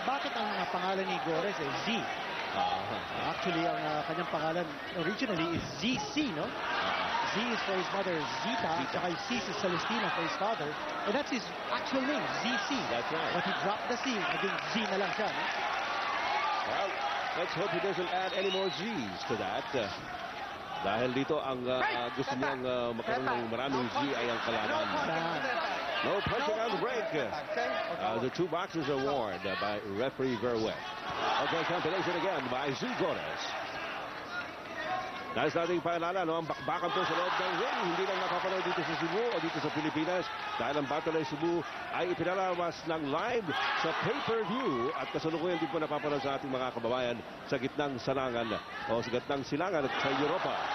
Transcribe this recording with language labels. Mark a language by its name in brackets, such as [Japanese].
[Filipino] Bakit ang pangalan ni Gores ay Z? Actually, ang kanyang pangalan [English] originally is ZC, [Filipino] no? [English] Z is for his mother, Zita, [Filipino] tsaka [English] C is Celestina for his father. And that's his actual name, ZC. That's right. But he dropped the C, [Filipino] naging Z na lang siya, no? [English] Well, let's hope he doesn't add any more Z's to that. [Filipino] Dahil dito ang gusto niyang magkaroon ng maraming Z ay ang kalaban. [English] No punching on the break. The 2 boxers are warned by referee Verwet. Okay, compilation again by Zigores. [Filipino] Nais nating paalala, no, ang bakbakan po sa loob ng ring. Hindi lang napapanood dito sa Cebu o dito sa Pilipinas. Dahil ang Battle of Cebu ay ipinalawas ng live sa pay-per-view. At kasalukuyan din po napapanood sa ating mga kababayan sa gitnang salangan o sa gitnang silangan at sa Europa.